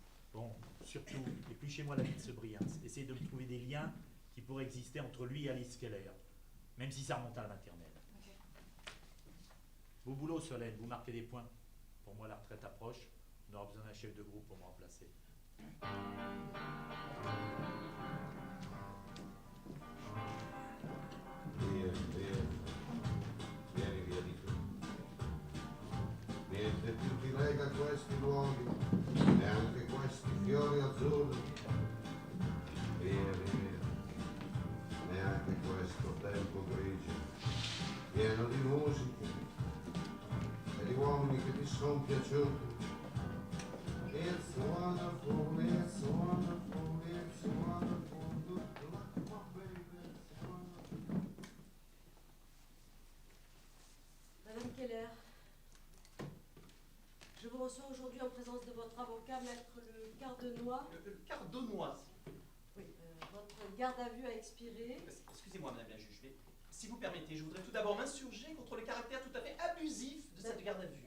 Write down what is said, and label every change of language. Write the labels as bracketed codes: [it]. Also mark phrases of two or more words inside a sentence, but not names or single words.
[fr] Bon, surtout, épluchez-moi la vie de ce Briens. Essayez de me trouver des liens qui pourraient exister entre lui et Alice Keller. Même si ça remonte à la maternelle. Ok. Beau boulot, Solène, vous marquez des points. Pour moi, la retraite approche. On aura besoin d'un chef de groupe pour me remplacer. [it] Vieni via di tu. Niente più ti lega a questi luoghi, neanche questi fiori azzurri. Via, via, neanche questo tempo grigio, pieno di musica e di uomini che ti sono piaciuti. [en] It's wonderful, it's wonderful, it's wonderful, good luck, my baby, it's wonderful. [fr] Madame Keller, je vous reçois aujourd'hui en présence de votre avocat, maître Le Cardenois. Le Cardenois. Oui, votre garde à vue a expiré. Excusez-moi, madame la juge, mais si vous permettez, je voudrais tout d'abord m'insurger contre le caractère tout à fait abusif de cette garde à vue.